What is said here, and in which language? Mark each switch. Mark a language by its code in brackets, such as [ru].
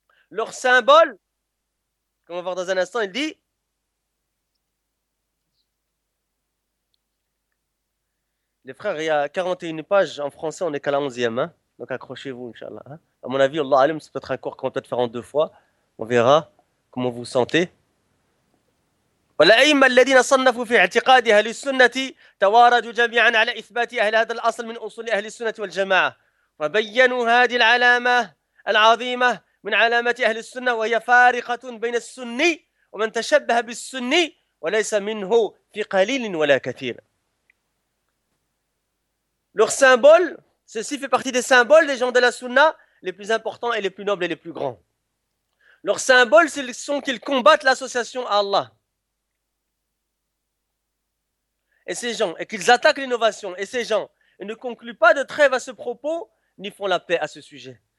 [fr] Leur symbole, comme on va voir dans un instant, il dit les frères, il y a 41 pages en français, on est qu'à la 11e. Hein? Donc accrochez-vous, Inch'Allah. Hein? À mon avis, Allah Alim, c'est peut-être un cours qu'on va peut-être faire en deux fois. On verra comment vous sentez. [ar] والأئمة الذين صنفوا في اعتقاد أهل السنة تواردوا جميعا على إثبات أهل هذا الأصل من أصول أهل السنة والجماعة. وبينوا هذه العلامة العظيمة من علامة أهل السنة وهي فارقة بين السني ومن تشبه بالسني وليس منه في قليل ولا كثير. [fr] Leur symbole, ceci fait partie des symboles des gens de la Sunna, les plus importants et les plus nobles et les plus grands. Leur symbole, ce sont qu'ils combattent l'association à Allah. Et ces gens, et qu'ils attaquent l'innovation, et ces gens, ils ne concluent pas de trêve à ce propos, ni font la paix à ce sujet.